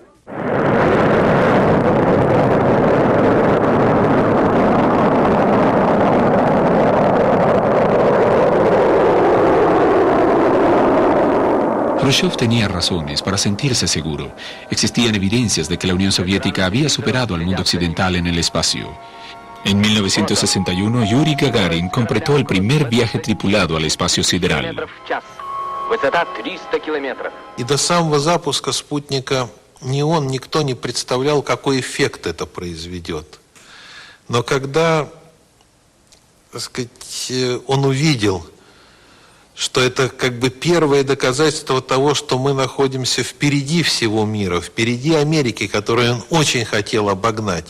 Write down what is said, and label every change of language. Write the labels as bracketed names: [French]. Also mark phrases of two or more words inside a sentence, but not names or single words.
[Spanish] Khrushchev tenía razones para sentirse seguro. Existían evidencias de que la Unión Soviética había superado al mundo occidental en el espacio. En 1961, Yuri Gagarin completó el primer viaje tripulado al espacio sideral. [Russian] И до самого запуска спутника ни он, никто не представлял, какой эффект это произведет. Но когда, так сказать, он увидел, что это как бы первое доказательство того, что мы находимся впереди всего мира, впереди Америки, которую он очень хотел обогнать.